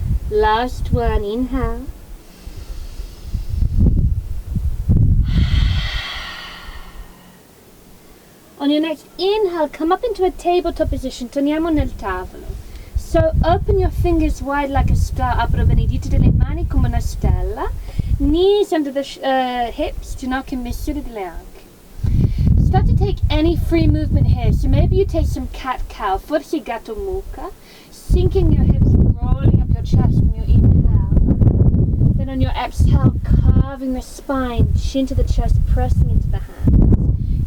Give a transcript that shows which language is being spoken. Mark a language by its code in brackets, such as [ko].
[en] Last one, inhale. On your next inhale, come up into a tabletop position. [it] Torniamo nel tavolo. [en] So open your fingers wide like a star. [it] Apro bene I dita delle mani come una stella. [en] Knees under the hips, [it] ginocchia in misura delle anche. [en] Start to take any free movement here. So maybe you take some cat-cow, [it] forse gatto mucca, [en] sinking your hips, rolling up your chest on your inhale. Then on your exhale, carving the spine, chin to the chest, pressing into the hands.